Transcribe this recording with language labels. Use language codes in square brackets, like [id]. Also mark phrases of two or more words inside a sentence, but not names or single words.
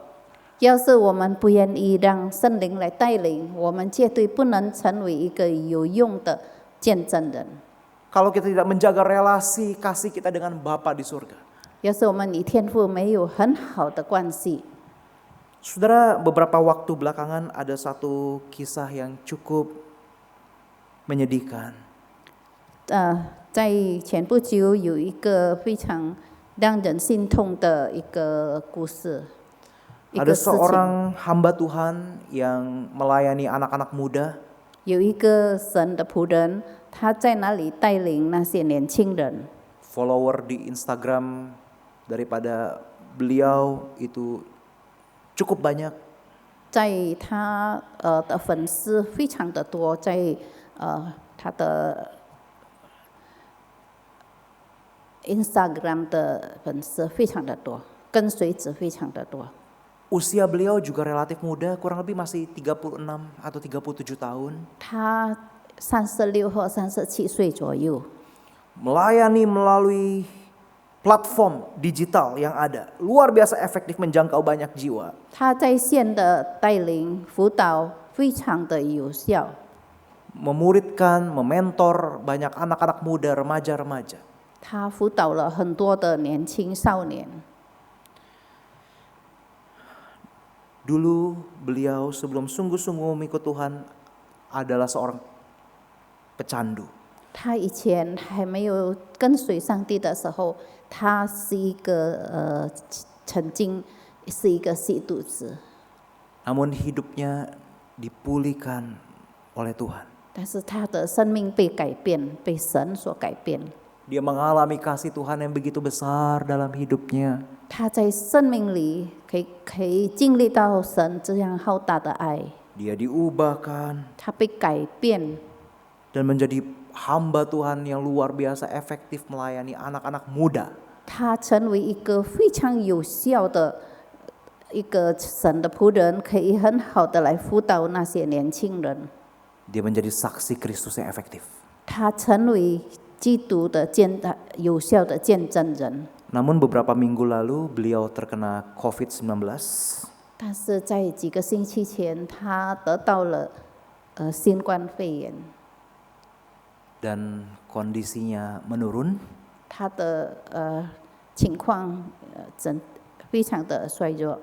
[zh] 要是我们不愿意让圣灵来带领，我们绝对不能成为一个有用的见证人。 [id] Kalau kita tidak menjaga relasi kasih kita dengan Bapa di surga. [zh] 要是我们与天父没有很好的关系， [id] Saudara, beberapa waktu belakangan ada satu kisah yang cukup menyedihkan. [zh] 在前不久有一个非常让人心痛的一个故事，一 [id] Ada [zh] 个事情。 [id] seorang hamba Tuhan yang melayani anak-anak muda. [zh] 有一个神的仆人，他在那里带领那些年轻人。 [id] Follower di Instagram daripada beliau itu cukup banyak. [zh] 在他的粉丝非常的多，在他的 Instagram 的粉丝非常的多，跟随者非常的多。 [id] Usia beliau juga relatif muda, kurang lebih masih 36 atau 37 tahun. [zh] 他36或37岁左右， [id] Melayani melalui platform digital yang ada. Luar biasa efektif menjangkau banyak jiwa. [zh] 他在线的带领辅导非常的有效， [id] Memuridkan, mementor banyak anak-anak muda, remaja-remaja. [zh] 他辅导了很多的年轻少年。 [id] Dulu beliau sebelum sungguh-sungguh mengikut Tuhan adalah seorang pecandu. [zh] 他以前还没有跟随上帝的时候，他是一个曾经是一个吸毒子， [id] Namun hidupnya dipulihkan oleh Tuhan. [zh] 但是他的生命被改变，被神所改变。 [id] Dia mengalami kasih Tuhan yang begitu besar dalam hidupnya. [zh] 他在生命里可以经历到神这样浩大的爱， [id] Dia diubahkan [zh] 他被改变， [id] dan menjadi hamba Tuhan yang luar biasa efektif melayani anak-anak muda. [zh] 他成为一个非常有效的一个神的仆人，可以很好的来辅导那些年轻人。 [id] Dia menjadi saksi Kristus yang efektif. [zh] 他成为基督的有效的见证人。 [id] Namun beberapa minggu lalu beliau terkena COVID-19. [zh] 但是在几个星期前，他得到了新冠肺炎， [id] Dan kondisinya menurun. [zh] 他的情况非常的衰弱，